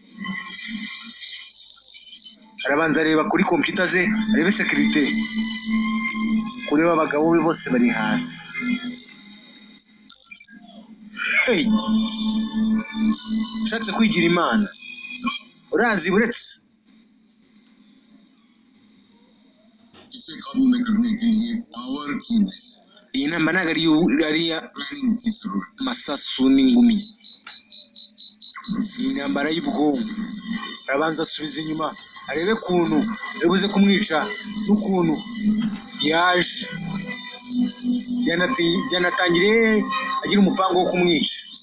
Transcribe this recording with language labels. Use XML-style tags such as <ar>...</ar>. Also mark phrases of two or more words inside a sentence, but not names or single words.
<rw>arabanza areba kuri computer ze arebe security kureba abagabo be bose bari hasi ushatse kwigira imana urazi buretse</rw> <hi>इससे काबू में करने के लिए पावर की</hi> <rw>iyi ntambara ntabwo ariya</rw> <hi>प्लानिंग की जरूरत</hi> <rw>masasu n'ingumi, ni intambara y'ubwonko. arabanza asubiza inyuma arebe ukuntu yabuze kumwica n'ukuntu yaje byanatangiriye agira umupango wo kumwica.</rw>